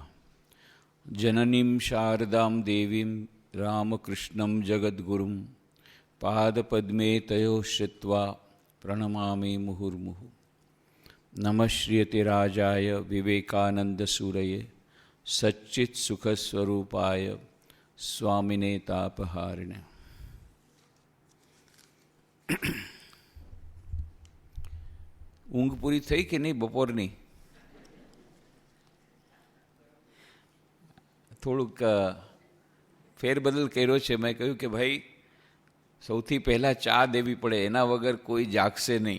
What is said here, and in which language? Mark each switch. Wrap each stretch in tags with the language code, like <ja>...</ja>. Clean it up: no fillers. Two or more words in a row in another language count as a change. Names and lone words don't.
<sa>जननीं शारदां देवीं रामकृष्णं जगद्गुरुं पादपद्मे तयोः श्रित्वा प्रणमामि मुहुर्मुहुः। नमः श्रीयतिराजाय विवेकानन्दसूरये सच्चित्सुखस्वरूपाय स्वामिने तापहारिणे।</sa> <gu>ઊંઘ પૂરી થઈ કે નહીં બપોરની? થોડુંક ફેરબદલ કર્યો છે. મેં કહ્યું કે ભાઈ સૌથી પહેલાં ચા દેવી પડે, એના વગર કોઈ જાગશે નહીં.</gu>